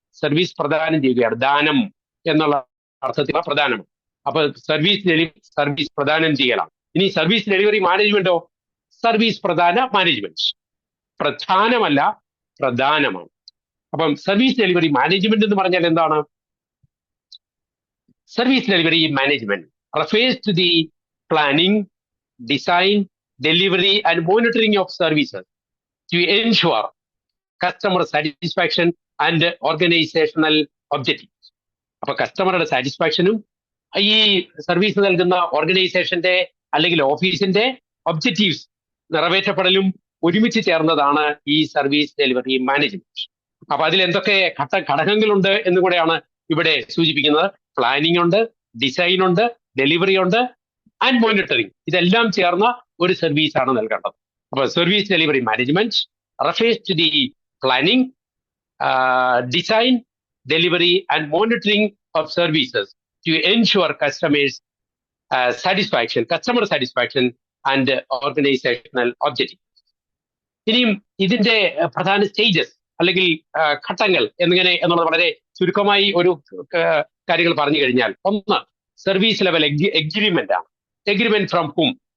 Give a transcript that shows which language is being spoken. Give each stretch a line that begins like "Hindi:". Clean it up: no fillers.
Malayalam: Service പ്രദാനം ചെയ്യുകയാണ്, ദാനം എന്നുള്ള അർത്ഥത്തിൽ പ്രധാനമാണ്. അപ്പൊ സർവീസ് പ്രദാനം ചെയ്യലാണ്. ഇനി സർവീസ് ഡെലിവറി മാനേജ്മെന്റോ? സർവീസ് പ്രധാന മാനേജ്മെന്റ്, പ്രധാനമല്ല പ്രധാനമാണ്. അപ്പം സർവീസ് ഡെലിവറി മാനേജ്മെന്റ് എന്ന് പറഞ്ഞാൽ എന്താണ്?
English: Service delivery management refers to the planning, design, delivery and monitoring of services to ensure customer satisfaction and organizational objectives.
Malayalam: അപ്പൊ കസ്റ്റമറുടെ സാറ്റിസ്ഫാക്ഷനും ഈ സർവീസ് നൽകുന്ന ഓർഗനൈസേഷന്റെ അല്ലെങ്കിൽ ഓഫീസിന്റെ ഒബ്ജക്റ്റീവ്സ് നിറവേറ്റപ്പെടലും ഒരുമിച്ച് ചേർന്നതാണ് ഈ സർവീസ് ഡെലിവറി മാനേജ്മെന്റ്. അപ്പൊ അതിൽ എന്തൊക്കെ ഘടകങ്ങളുണ്ട് എന്ന് കൂടെയാണ് ഇവിടെ സൂചിപ്പിക്കുന്നത്. പ്ലാനിംഗ് ഉണ്ട്, ഡിസൈൻ ഉണ്ട്, ഡെലിവറി ഉണ്ട്, ആൻഡ് മോണിറ്ററിംഗ്. ഇതെല്ലാം ചേർന്ന ഒരു സർവീസാണ് നൽകേണ്ടത്.
English: അപ്പൊ service delivery management refers to the planning, design, delivery and monitoring of services to ensure customer satisfaction and organizational objectives.
Malayalam: ഇനിയും ഇതിന്റെ പ്രധാന സ്റ്റേജസ് അല്ലെങ്കിൽ ഘട്ടങ്ങൾ എന്നുള്ളത് വളരെ ചുരുക്കമായി ഒരു കാര്യങ്ങൾ പറഞ്ഞു കഴിഞ്ഞാൽ, ഒന്ന് സർവീസ് ലെവൽ എഗ്രിമെന്റ് ആണ്.
English: Agreement from hmm?